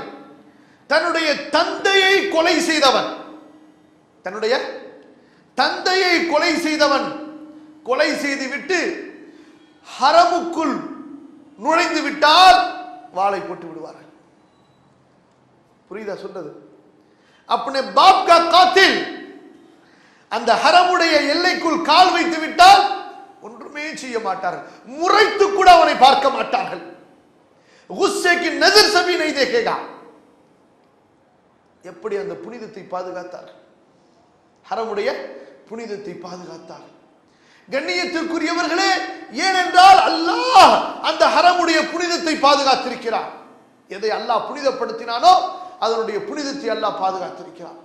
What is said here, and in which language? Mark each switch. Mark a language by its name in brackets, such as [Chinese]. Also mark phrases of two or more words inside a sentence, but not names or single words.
[Tamil] தன்னுடைய தந்தையை கொலை செய்தவன் கொலை செய்து விட்டு ஹரமுக்குள் நுழைந்து விட்டால் வாளை போட்டு விடுவார்கள். புரியுதா சொல்றது? [Urdu] अपने बाप का कातिल [Tamil] அந்த ஹரமுடைய எல்லைக்குள் கால் வைத்து விட்டால் ஒன்றுமே செய்ய மாட்டார்கள், முறைத்து கூட அவனை பார்க்க மாட்டார்கள். [Urdu] गुस्से की नजर से भी नहीं देखेगा. [Tamil] எப்படி அந்த புனிதத்தை பாதுகாத்தார்கள்? ஹரமுடைய புனிதத்தை பாதுகாத்தார்கள். கண்ணியத்திற்குரியவர்களே, ஏனென்றால் அல்லாஹ் அந்த ஹரமுடைய புனிதத்தை பாதுகாத்திருக்கிறார். எதை அல்லாஹ் புனிதப்படுத்தினானோ அதனுடைய புனிதத்தை அல்லாஹ் பாதுகாத்திருக்கிறார்.